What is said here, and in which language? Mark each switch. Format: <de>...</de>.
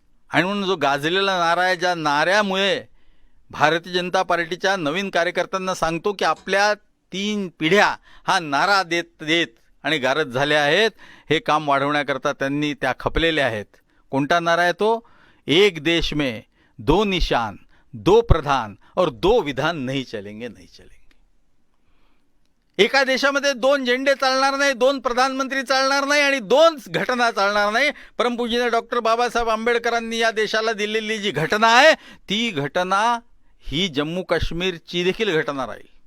<mr>आणि म्हणून जो गाजलेला नारा आहे, ज्या नाऱ्यामुळे भारतीय जनता पार्टीच्या नवीन कार्यकर्त्यांना सांगतो की आपल्या 3 पिढ्या हा नारा देत देत आणि गारद झाल्या आहेत. हे काम वाढवण्याकरता त्यांनी त्या खपलेल्या आहेत. कोणता नारा आहे तो?</mr> <hi>एक देश में 2 निशान, 2 प्रधान और 2 विधान नहीं चलेंगे, नहीं चलेंगे.</hi> <mr>एका देशामध्ये 2 झेंडे चालणार नाही, 2 प्रधानमंत्री चालणार नाही आणि 2 घटना चालणार नाही. परमपूज्य डॉक्टर बाबासाहेब आंबेडकरांनी या देशाला दिलेली जी घटना आहे, ती घटना ही जम्मू काश्मीरची देखील घटना राहील.</mr>